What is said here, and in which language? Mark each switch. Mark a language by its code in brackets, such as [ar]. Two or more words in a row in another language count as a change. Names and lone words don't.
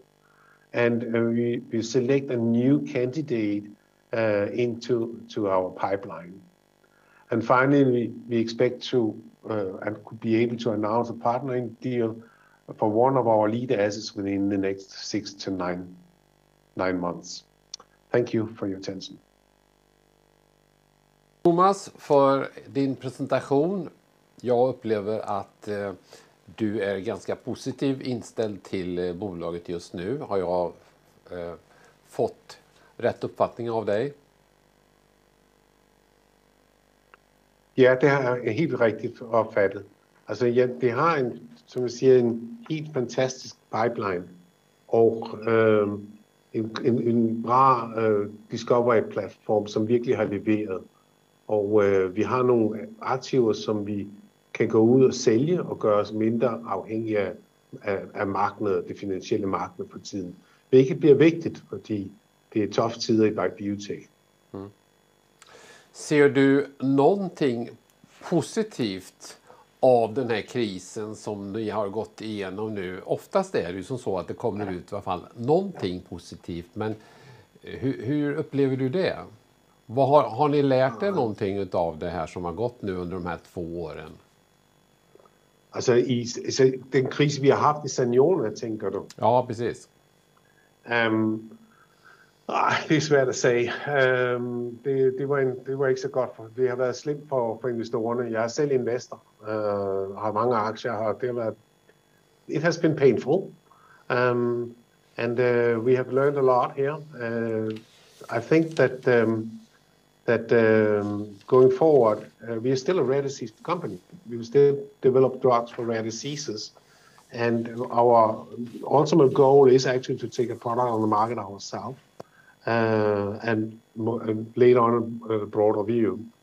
[en] And we select a new candidate into our pipeline. And finally, we expect to and could be able to announce a partnering deal for one of our lead assets within the next 6 to 9 months. Thank you for your attention. [sv] Thomas, för din presentation. Jag upplever att du är ganska positiv inställd till bolaget just nu. Har jag fått rätt uppfattning av dig? Ja, det är helt riktigt uppfattat. Alltså, det har som jag säger, en helt fantastisk pipeline och en bra discovery-plattform som verkligen har levererat. Och vi har några aktiver som vi kan [da] gå ud og sælge og gøre os mindre afhængige af markedet, det finansielle marked for tiden. Hvilket bliver vigtigt, fordi det er tuffe tider i biotech. Mm. [sv] Ser du någonting positivt av den här krisen som ni har gått igenom nu? Oftast är det ju som så att det kommer ut i alla fall någonting positivt, men hur upplever du det? Har ni lärt er någonting av det här som har gått nu under de här 2 åren? Altså, den kris vi har haft i Saniona, tänker du? Ja, precis. Det är svårt att säga. Det var inte så gott. Det har varit slemt för investerarna. Jag är själv investor. Har många aktier. [en] It has been painful. And we have learned a lot here. I think that going forward, we are still a rare disease company. We will still develop drugs for rare diseases. And our ultimate goal is actually to take a product on the market ourselves and later on a broader view.